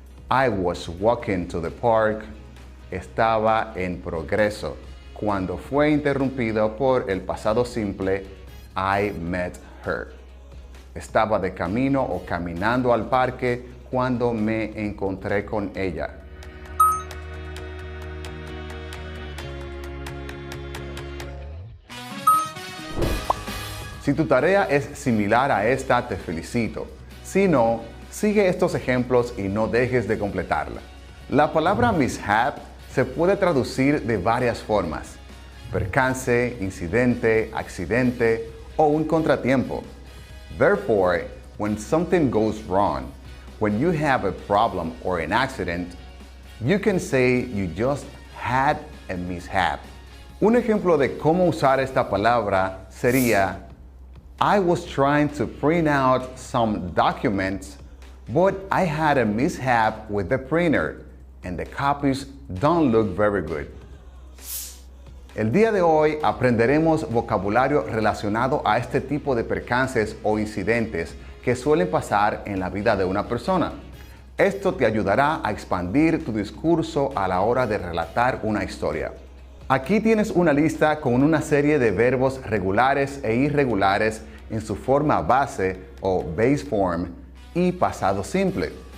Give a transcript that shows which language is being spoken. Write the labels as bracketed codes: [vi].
[en] I was walking to the park. [es] Estaba en progreso cuando fue interrumpido por el pasado simple [en] I met her. [es] Estaba de camino o caminando al parque cuando me encontré con ella. Si tu tarea es similar a esta, te felicito. Si no, sigue estos ejemplos y no dejes de completarla. La palabra mishap se puede traducir de varias formas: percance, incidente, accidente o un contratiempo. [en] Therefore, when something goes wrong, when you have a problem or an accident, you can say you just had a mishap. [es] Un ejemplo de cómo usar esta palabra sería [en] I was trying to print out some documents, but I had a mishap with the printer and the copies don't look very good. [es] El día de hoy aprenderemos vocabulario relacionado a este tipo de percances o incidentes que suelen pasar en la vida de una persona. Esto te ayudará a expandir tu discurso a la hora de relatar una historia. Aquí tienes una lista con una serie de verbos regulares e irregulares en su forma base o base form y pasado simple.